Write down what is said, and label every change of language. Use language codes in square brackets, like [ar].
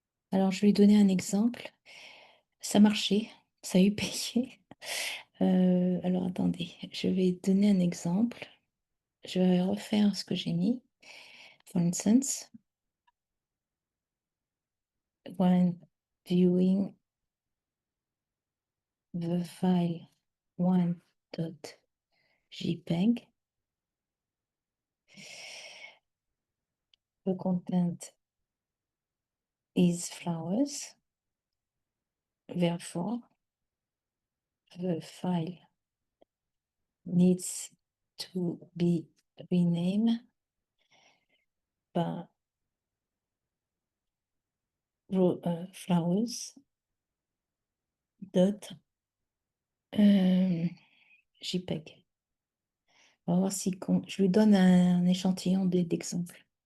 [fr] Alors, je vais lui donner un exemple. Ça marchait, ça a eu payé. Alors, attendez, je vais donner un exemple. Je vais refaire ce que j'ai mis. [en] For instance, when viewing the file 1.jpg, the content is flowers. Therefore, the file needs to be renamed by flowers dot JPEG. [fr] On va voir si je lui donne un échantillon d'exemple.